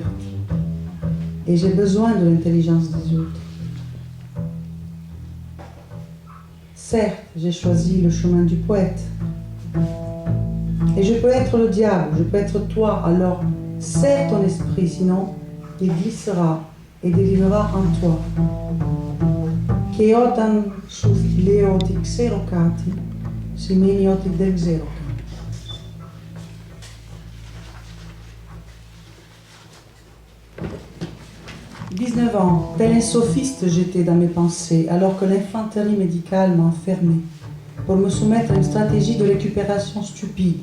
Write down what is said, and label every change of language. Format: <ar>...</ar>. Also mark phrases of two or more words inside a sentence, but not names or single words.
<fr>Et j'ai besoin de l'intelligence des autres. Certes, j'ai choisi le chemin du poète. Et je peux être le diable, je peux être toi, alors serre ton esprit, sinon il glissera et dérivera en toi.</fr> <el>Και όταν σου λέω ότι ξέρω κάτι, σημαίνει ότι δεν ξέρω κάτι.</el> <fr>« 19 ans, tel un sophiste j'étais dans mes pensées, alors que l'infanterie médicale m'a enfermé pour me soumettre à une stratégie de récupération stupide.</fr>